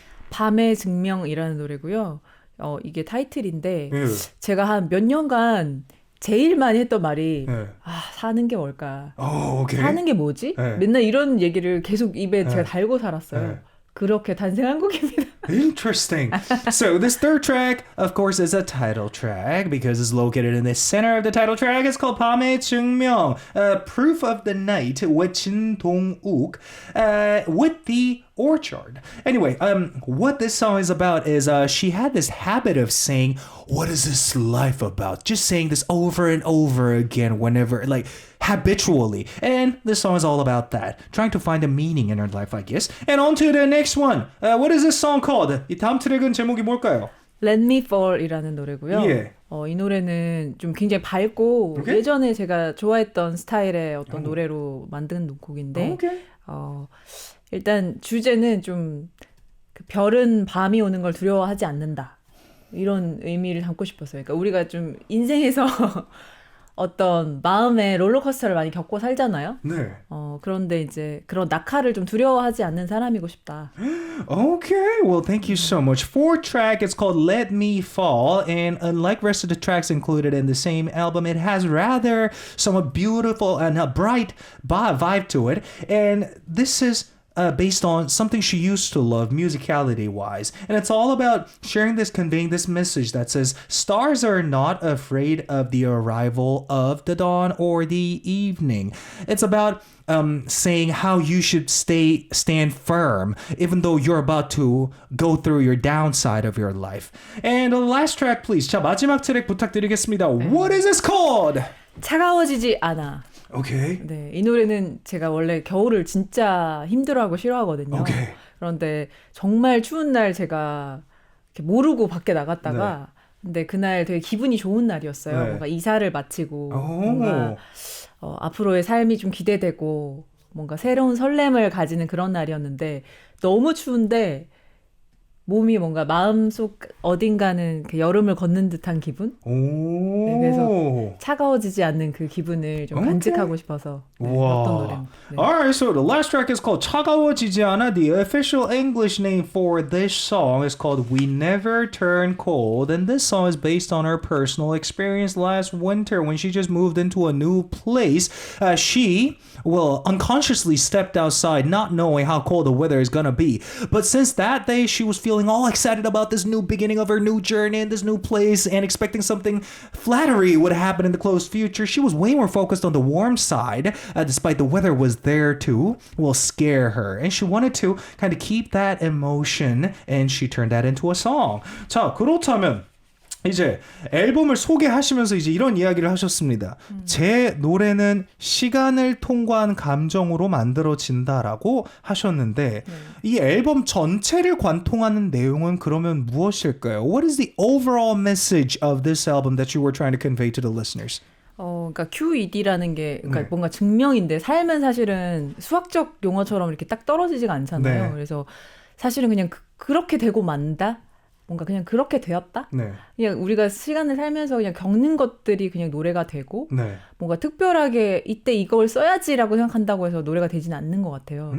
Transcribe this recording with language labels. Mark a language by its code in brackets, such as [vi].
[ko] 밤의 증명이라는 노래고요. 이게 타이틀인데 제가 한 몇 년간 제일 많이 했던 말이 사는 게 뭘까? [en] Okay. [ko] 사는 게 뭐지? 맨날 이런 얘기를 계속 입에 제가 달고 살았어요. 그렇게 탄생한 곡입니다. [en] Interesting. So this third track, of course, is a title track because it's located in the center of the title track. It's called 밤의 증명, Proof of the Night with 진동욱, with the Orchard. Anyway, what this song is about is she had this habit of saying, "What is this life about?" Just saying this over and over again whenever, like, habitually. And this song is all about that. Trying to find a meaning in her life, I guess. And on to the next one. What is this song called? [ko] 이 다음 트랙은 제목이 뭘까요? Let Me Fall이라는 노래고요. 예. 이 노래는 좀 굉장히 밝고 [en] Okay. [ko] 예전에 제가 좋아했던 스타일의 어떤 노래로 만든 곡인데 [en] Okay. [ko] 일단 주제는 좀 그 별은 밤이 오는 걸 두려워하지 않는다. 이런 의미를 담고 싶었어요. 그러니까 우리가 좀 인생에서 어떤 마음의 롤러코스터를 많이 겪고 살잖아요. 네. 그런데 이제 그런 낙하를 좀 두려워하지 않는 사람이고 싶다. [en] Okay, well, thank you so much. Fourth track is called Let Me Fall, and unlike rest of the tracks included in the same album, it has rather somewhat beautiful and a bright vibe to it. And this is based on something she used to love musicality-wise. And it's all about conveying this message that says, stars are not afraid of the arrival of the dawn or the evening. It's about saying how you should stand firm, even though you're about to go through your downside of your life. And the last track, please. [ko] 자, 마지막 트랙 부탁드리겠습니다. [en] What is this called? [ko] 차가워지지 않아. [en] Okay. [ko] 네, 이 노래는 제가 원래 겨울을 진짜 힘들어하고 싫어하거든요. [en] Okay. [ko] 그런데 정말 추운 날 제가 이렇게 모르고 밖에 나갔다가 근데 그날 되게 기분이 좋은 날이었어요. 뭔가 이사를 마치고 뭔가 앞으로의 삶이 좀 기대되고 뭔가 새로운 설렘을 가지는 그런 날이었는데 너무 추운데 몸이 뭔가 마음속 어딘가는 그 여름을 걷는 듯한 기분? 네, 그래서 차가워지지 않는 그 기분을 좀 간직하고 싶어서 어떤 노래입니다. 네. [en] Alright, so the last track is called 차가워지지 않아. The official English name for this song is called We Never Turn Cold, and this song is based on her personal experience last winter when she just moved into a new place. She unconsciously stepped outside not knowing how cold the weather is gonna be. But since that day, she was feeling all excited about this new beginning of her new journey in this new place and expecting something flattery would happen in the close future. She was way more focused on the warm side, despite the weather was there to scare her. And she wanted to kind of keep that emotion, and she turned that into a song. [ko] 자, 그렇다면 이제 앨범을 소개하시면서 이제 이런 이야기를 하셨습니다. 제 노래는 시간을 통과한 감정으로 만들어진다라고 하셨는데 이 앨범 전체를 관통하는 내용은 그러면 무엇일까요? [en] What is the overall message of this album that you were trying to convey to the listeners? [ko] 그러니까 QED라는 게 그러니까 뭔가 증명인데 삶은 사실은 수학적 용어처럼 이렇게 딱 떨어지지가 않잖아요. 그래서 사실은 그냥 그렇게 되고 만다. 뭔가 그냥 그렇게 되었다? 그냥 우리가 시간을 살면서 그냥 겪는 것들이 그냥 노래가 되고 뭔가 특별하게 이때 이걸 써야지라고 생각한다고 해서 노래가 되지는 않는 것 같아요.